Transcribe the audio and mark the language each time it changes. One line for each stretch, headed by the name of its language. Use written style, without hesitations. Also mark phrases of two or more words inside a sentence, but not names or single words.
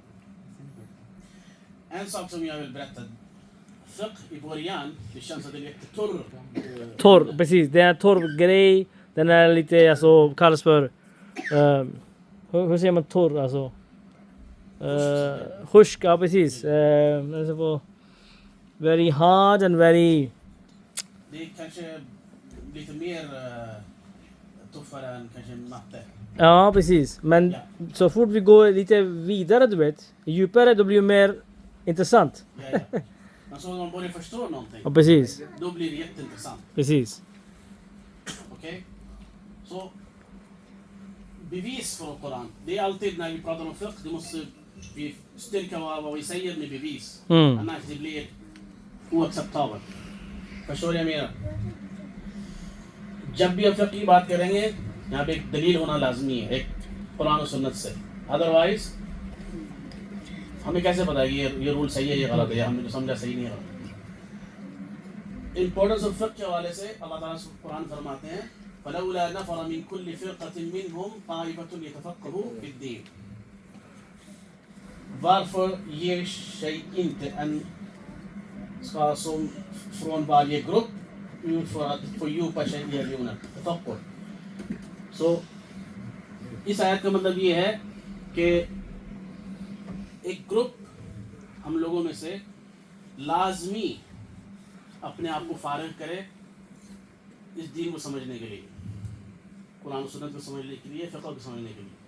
Swedish: En sak som jag vill berätta. Fiqh i början, det känns att det är lite torr. Torr, precis. Det är en torr grej. Den är lite, alltså, kallas för... hur säger man torr, alltså? Khushk, ja precis.
English: Very hard and very...
Swedish: Det är kanske lite mer tuffare än kanske matte. Ja, precis. Men så fort vi går lite vidare, du vet, djupare, då blir det mer intressant. Ja. Men så om man börjar förstå någonting, Ja, precis. då blir det jätteintressant. Precis. Okej? Så bevis för Koran. Det är alltid när vi pratar om fiqh, det måste vi styrka vad vi säger med bevis. Annars det blir oacceptabelt. förstår jag menar?
Urdu: جب بھی ہم فقہ کی بات کریں گے یہاں پہ ایک دلیل ہونا لازمی ہے ایک قرآن اور سنت سے otherwise ہمیں کیسے پتا ہے کہ یہ rule صحیح ہے یہ غلط ہے یا ہم نے جو سمجھا صحیح نہیں ہے
English: importance of fiqh
Urdu: کے حوالے سے اللہ تعالیٰ قرآن فرماتے ہیں
Arabic: فلولا نفر من كل فرقة منهم طائفة يتفقهوا في الدين
Swedish: varför ger sig inte en ska som från varje grupp ut för att fördjupa sig i religionen.
Urdu: تفکر. Så اس آیت کا مطلب یہ ہے کہ ایک group ہم لوگوں میں سے لازمی اپنے آپ کو فارغ کرے اس دین کو سمجھنے کے لیے، قرآن اور سنت کو سمجھنے کے لیے، فقہ کو سمجھنے کے لیے.